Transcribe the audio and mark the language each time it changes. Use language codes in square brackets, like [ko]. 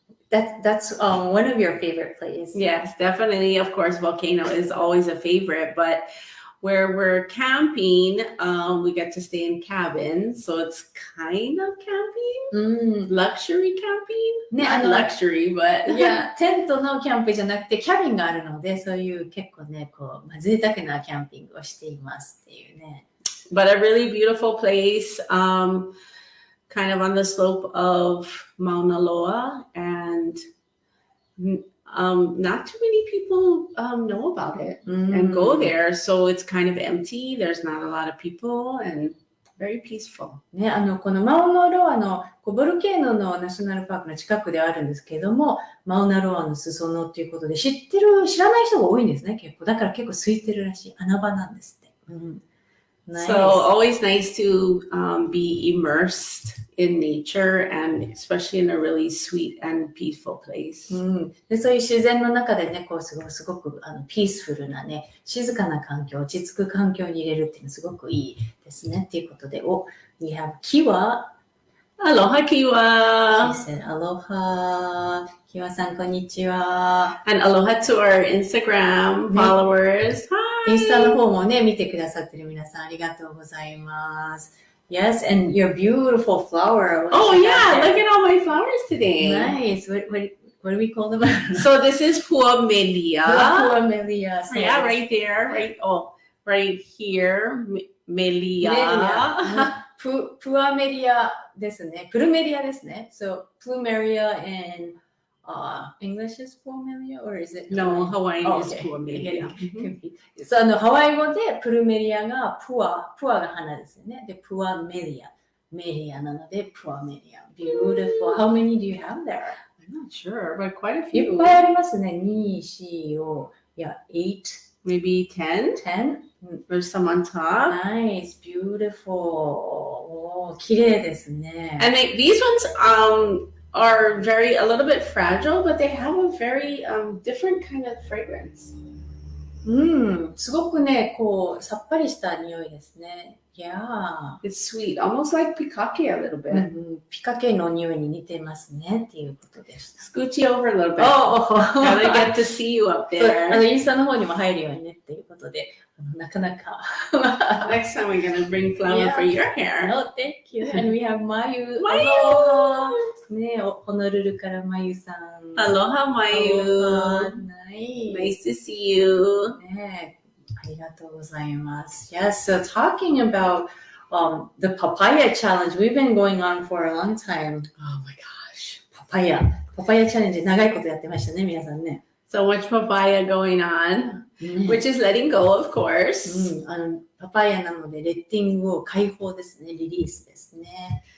[en] Nice.That's one of your favorite places. Yes, definitely. Of course, volcano is always a favorite, but where we're camping, we get to stay in cabins, so it's kind of camping, luxury camping. Not luxury, but [ja] いや、テントのキャンプじゃなくてキャビンがあるので、そういう結構ね、こう贅沢なキャンピングをしていますっていうね。 [en] But a really beautiful place. Kind of on the slope of Mauna Loa, and not too many people know about it and go there. So it's kind of empty. There's not a lot of people and very peaceful. [ja] ね、このマウナロアのボルケーノのナショナルパークの近くであるんですけれども、マウナロアの裾野っていうことで知らない人が多いんですね、結構。だから結構空いてるらしい。穴場なんですって。 [en] Nice. So always nice to be immersed in nature, and especially in a really sweet and peaceful place. [ja] でそういう自然の中でね、こうすごくピースフルなね、静かな環境、落ち着く環境に入れるっていうのすごくいいですね。っていうことで、 [en] we have Kiwa.Aloha Kiwa. She said Aloha. [ja] Kiwa さんこんにちは。 [en] And aloha to our Instagram followers. Hi. [ja] インスタの方もね、見てくださってる皆さんありがとうございます。 [en] Yes, and your beautiful flower. Oh yeah, look at all my flowers today. Nice. What do we call them? So this is Puamelia. Puamelia. Yeah, right there. Right here. Melia. [ja] Puamelia ですね。プルメリアですね。 [en] So, Plumeria and English is Puamelia, or is it? No, Hawaiian is Puamelia. [ja] So, ハワイ語でプルメリアがプアが花ですよね。で、プアメリア。メリアなので、プアメリア。 [en] Beautiful. How many do you have there? I'm not sure, but quite a few. [ja] いっぱいありますね。2、4、5、8. [en] Maybe 10? 10? There's some on top. Nice, beautiful. [ja] 綺麗ですね。 [en] And these ones are a little bit fragile, but they have a very different kind of fragrance. [ja] すごくね、こうさっぱりした匂いですね。 [en] Yeah. It's sweet, almost like pikake a little bit. [ja] ピカケの匂いに似てますねっていうことでした。 [en] Scooch you over a little bit. Gotta get to see you up there. [ja] インスタの方にも入るようにねっていうことで、なかなか。 [en] Next time we're gonna bring flower for your hair. Oh, thank you. And we have Mayu. Mayu! [ja] ね、ホノルルからマユさん。 [en] Aloha, Mayu. Nice to see you. [ja] ね、ありがとうございます。 [en] Yes, so talking about the papaya challenge, we've been going on for a long time. Oh my gosh. [ja] パパイヤチャレンジ長いことやってましたね、皆さんね。 [en] So much papaya going on, which is letting go, of course. [ja] パパイヤなので、レッティングを解放ですね、リリースですね。